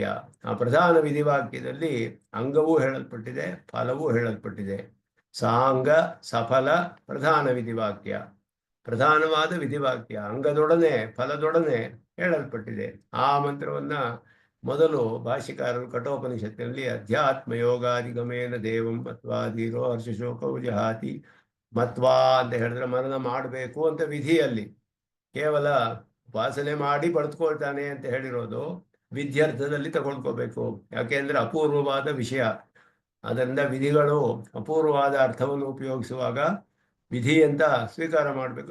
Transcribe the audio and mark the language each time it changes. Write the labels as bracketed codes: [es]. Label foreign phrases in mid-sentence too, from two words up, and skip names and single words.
[kn] ಆ ಪ್ರಧಾನ ವಿಧಿವಾಕ್ಯದಲ್ಲಿ ಅಂಗವೂ ಹೇಳಲ್ಪಟ್ಟಿದೆ, ಫಲವೂ ಹೇಳಲ್ಪಟ್ಟಿದೆ. ಸಾಂಗ ಸಫಲ ಪ್ರಧಾನ ವಿಧಿವಾಕ್ಯ, ಪ್ರಧಾನವಾದ ವಿಧಿವಾಕ್ಯ ಅಂಗದೊಡನೆ ಫಲದೊಡನೆ ಹೇಳಲ್ಪಟ್ಟಿದೆ. ಆ ಮಂತ್ರವನ್ನ ಮೊದಲು ಭಾಷ್ಯಕಾರರು ಕಠೋಪನಿಷತ್ತಿನಲ್ಲಿ [sa] ಅಧ್ಯಾತ್ಮ ಯೋಗಾದಿಗಮೇನ ದೇವಂ ಮತ್ವಾಧೀರೋ ಹರ್ಷಶೋಕವು ಜಹಾತಿ [kn] ಮತ್ವಾ ಅಂತ ಹೇಳಿದ್ರೆ ಮನನ ಮಾಡಬೇಕು ಅಂತ ವಿಧಿಯಲ್ಲಿ, ಕೇವಲ ಉಪಾಸನೆ ಮಾಡಿ ಪಡೆದುಕೊಳ್ತಾನೆ ಅಂತ ಹೇಳಿರೋದು ವಿದ್ಯಾರ್ಥದಲ್ಲಿ ತಗೊಳ್ಕೋಬೇಕು. ಯಾಕೆಂದ್ರೆ ಅಪೂರ್ವವಾದ ವಿಷಯ. ಅದರಿಂದ ವಿಧಿಗಳು ಅಪೂರ್ವವಾದ ಅರ್ಥವನ್ನು ಉಪಯೋಗಿಸುವಾಗ ವಿಧಿ ಅಂತ ಸ್ವೀಕಾರ ಮಾಡಬೇಕು.